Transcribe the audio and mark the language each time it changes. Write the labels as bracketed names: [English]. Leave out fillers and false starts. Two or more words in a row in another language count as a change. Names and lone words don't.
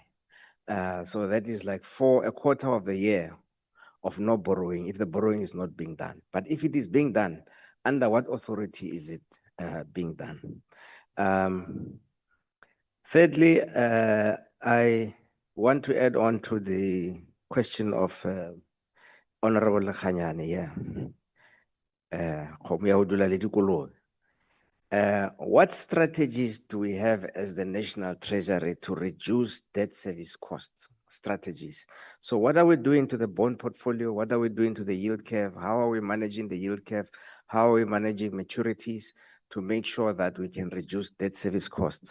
[English] So that is like for a quarter of the year of no borrowing, if the borrowing is not being done. But if it is being done, under what authority is it being done? Thirdly, I want to add on to the question of Honorable Khanyane. [Southern Sotho] kgomo ya ho dula le dikolobe. [English] What strategies do we have as the National Treasury to reduce debt service costs? Strategies. So what are we doing to the bond portfolio? What are we doing to the yield curve? How are we managing the yield curve? How are we managing maturities to make sure that we can reduce debt service costs?